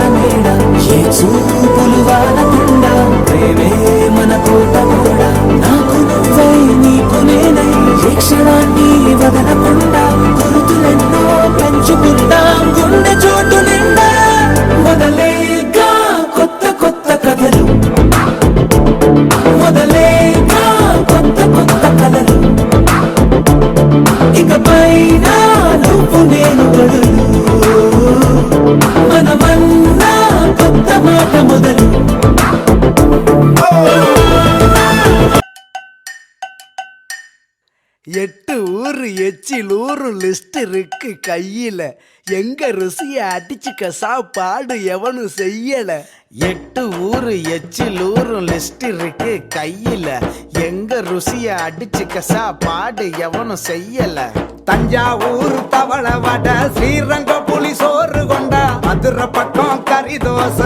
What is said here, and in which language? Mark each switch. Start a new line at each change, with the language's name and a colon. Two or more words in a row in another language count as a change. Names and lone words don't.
Telugu: మేడ ఏ చూపులు వానకుండా ప్రేమే మన కోట కూడా నాకు నువ్వై నీకు నేనై ఏ క్షణాన్ని వదలకుండా గుర్తులెన్నో పెంచుకుందాం గుండె చోటు నిండా మొదలేక కొత్త కొత్త కథలు మొదలేక కొత్త కొత్త కథలు ఇకపైన నువ్వు నేను బదులు మనమన్నా కొత్త మాట మొదలు
Tamil: எட்டு ஊரு எச்சிலூரு லிஸ்ட் இருக்கு கையில எங்க ருசிய அடிச்சுக்க சாப்பாடு எவனும் செய்யல எட்டு ஊரு எச்சிலூரு லிஸ்ட் இருக்கு கையில எங்க ருசிய அடிச்சுக்க சாப்பாடு எவனும் செய்யல தஞ்சாவூர் தவளை வடை ஸ்ரீரங்கம் புலி சோறு கொண்டா மதுரை பக்கம் கறி தோசை